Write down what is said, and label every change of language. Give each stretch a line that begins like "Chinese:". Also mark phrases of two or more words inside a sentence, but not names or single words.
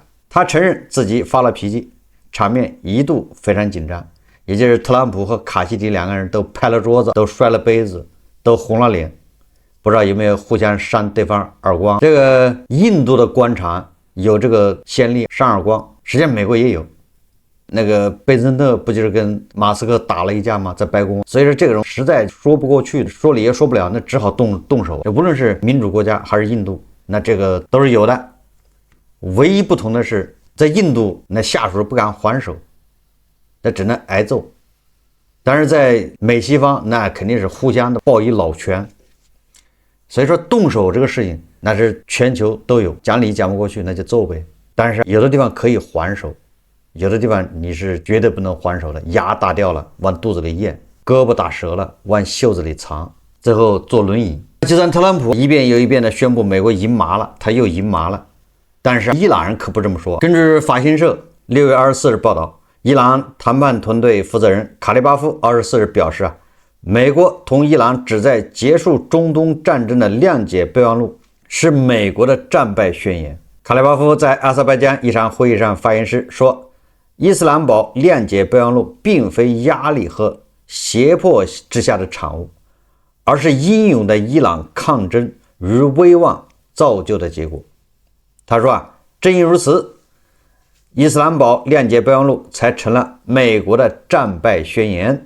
Chinese: 他承認自己發了脾氣，場面一度非常緊張，也就是特朗普和卡西迪兩個人都拍了桌子，都摔了杯子，都紅了臉，不知道有沒有互相扇對方耳光。這個印度的官場有這個先例，扇耳光，實際上美國也有。那個貝森特不就是跟馬斯克打了一架嗎？在白宮。所以說這種實在說不過去，說理也說不了，那只好動手。无論是民主國家還是印度，那這個都是有的。唯一不同的是，在印度那下屬不敢还手，那只能挨揍。但是在美西方，那肯定是互相的抱以老拳。所以說动手這個事情，那是全球都有，講理講不過去，那就揍唄。但是有的地方可以還手，有的地方你是絕對不能還手的，牙打掉了往肚子裡咽，胳膊打折了往袖子裡藏，最後坐輪椅。就算特朗普一遍又一遍的宣布美國贏麻了，他又贏麻了，但是伊朗人可不這麼說。根據法新社6月24日報道，伊朗談判團隊負責人卡利巴夫24日表示美國同伊朗旨在結束中東戰爭的諒解備忘錄是美國的戰敗宣言。卡利巴夫在阿塞拜疆一場會議上發言時說，伊斯蘭堡諒解備忘錄並非壓力和脅迫之下的產物，而是英勇的伊朗抗爭與威望造就的結果。他說正因如此， 伊斯蘭堡諒解備忘錄才成了美國的戰敗宣言。